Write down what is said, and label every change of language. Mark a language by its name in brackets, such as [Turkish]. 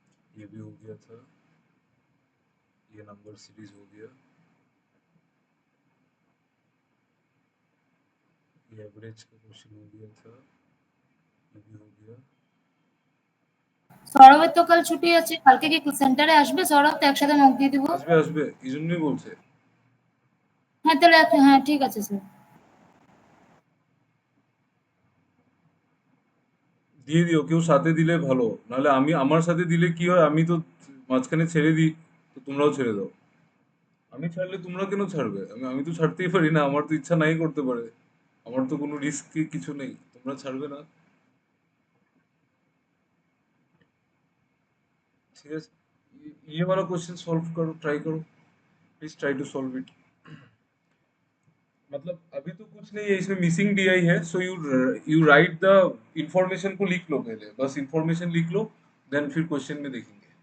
[Hindi] ये भी हो गया था, ये नंबर सीरीज हो गया, ये एवरेज का क्वेश्चन हो गया था, ये भी हो गया। [Bangla] সৌরভের তো কাল ছুটি আছে, কালকে কি সেন্টারে আসবে সৌরভ? তো একসাথে নক দিয়ে দিব। আসবে আসবে, এই জন্যই বলছে। হ্যাঁ তাহলে হ্যাঁ ঠিক আছে স্যার। দিয়ে দিও, কেউ সাথে দিলে ভালো, নাহলে আমি আমার সাথে দিলে কি হয়, আমি তো মাঝখানে ছেড়ে দিই, তো তোমরাও ছেড়ে দাও। আমি ছাড়লে তোমরা কেন ছাড়বে? আমি তো ছাড়তেই পারি না, আমার তো ইচ্ছা নাই করতে পারে। আমার তো কোনো রিস্ক কিছু নেই, তোমরা ছাড়বে না। [Hindi] ठीक है, ये वाला क्वेश्चन सॉल्व करो, ट्राई करो, [English] Please try to solve it. [Hindi] मतलब अभी तो कुछ नहीं है इसमें, मिसिंग डीआई है, [English] so you write the information [Hindi] को लिख लो पहले, बस इंफॉर्मेशन लिख लो, देन फिर क्वेश्चन में देखेंगे।